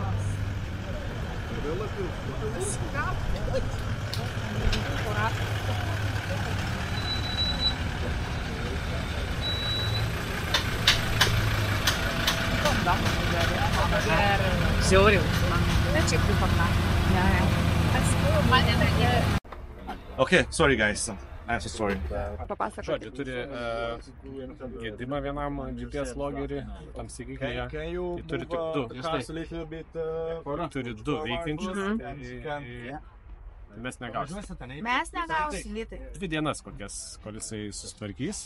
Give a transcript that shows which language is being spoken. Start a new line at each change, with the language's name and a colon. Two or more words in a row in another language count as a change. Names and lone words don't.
Lithuanian: Žiauriai. Bet čia kaip
English: Okay, sorry guys. I'm so sorry.
Lithuanian: Žodžiu, turi gedimą vienam GPS logerį, tam sakykime, tai turi tik du. Turi du veikiančius. Mes negausim. Mes negausim, Vytai. 2 dienas kokias, kol jisai susitvarkys.